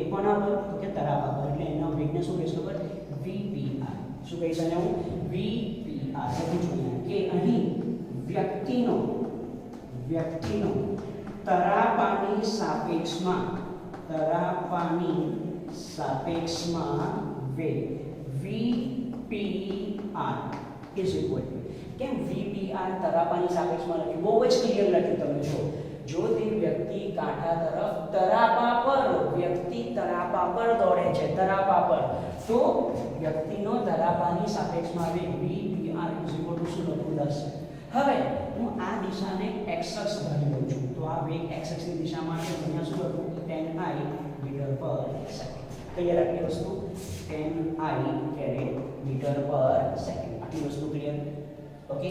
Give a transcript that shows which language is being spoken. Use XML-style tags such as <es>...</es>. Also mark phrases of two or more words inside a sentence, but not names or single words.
<gu>કોના પર? તો કે તરાપા પર, એટલે એના વેગને શું કહીશું? ખબર? vpr. શું કહીશ આને હું? vpr. લખું છું કે અહીં વ્યક્તિનો તરાપાની સાપેક્ષમાં વેગ vpr</gu> <en>is equal to,</en> <gu>કેમ vpr તરાપાની સાપેક્ષમાં લખ્યું? બહુ જ ક્લિયર લખ્યું. તમે જો તે વ્યક્તિ કાંઠા તરફ તરાપા પર દોડે છે, તરાપા પર, તો વ્યક્તિનો તરાપાની સાપેક્ષમાં વેગ vpr</gu> <en>is equal to</en> <gu>શું લખું? 10. હવે હું આ દિશાને x અક્ષ ધારી લઉં છું, તો આ વેગ x અક્ષની દિશામાં છે, અહીંયા શું લખું? 10i</gu> <en>meter per second.</en> <gu>ક્લિયર આટલી વસ્તુ?</gu> <en>10i meter per second.</en> <gu>આટલી વસ્તુ ક્લિયર, ઓકે.</gu>